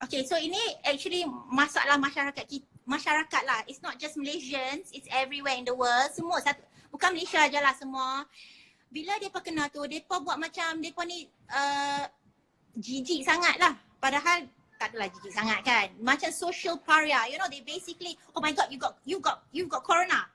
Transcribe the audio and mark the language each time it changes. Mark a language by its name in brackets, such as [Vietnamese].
[Malay] So ini actually masalah masyarakat lah. [English] It's not just Malaysians, it's everywhere in the world. [Malay] Semua bukan Malaysia je lah semua. Bila mereka kena tu, mereka buat macam mereka ni jijik sangat lah. Padahal tak adalah jijik sangat kan. Macam [English] social pariah. You know, they basically, oh my god, you got corona.